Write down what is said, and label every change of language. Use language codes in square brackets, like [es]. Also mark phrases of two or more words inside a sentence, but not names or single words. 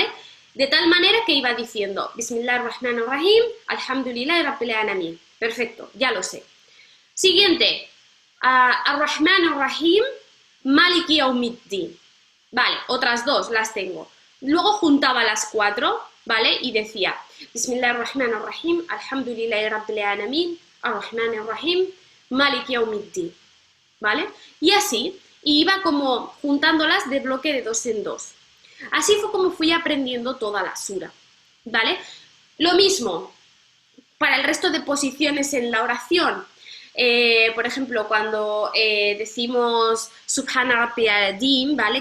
[es] De tal manera que iba diciendo [ar] بسم الله الرحمن الرحيم، الحمد لله رب العالمين. [es] Perfecto, ya lo sé. Siguiente, [ar] الرحمن الرحيم، مالك يوم الدين. [es] Vale, otras 2 las tengo. Luego juntaba las 4, ¿vale? Y decía [ar] بسم الله الرحمن الرحيم، الحمد لله رب العالمين، الرحمن الرحيم، مالك يوم الدين. [es] ¿Vale? Y así, y iba como juntándolas de bloque de 2 en 2. Así fue como fui aprendiendo toda la sura, ¿vale? Lo mismo para el resto de posiciones en la oración. Por ejemplo, cuando decimos [ar] سبحان ربي العظيم, [es] ¿vale?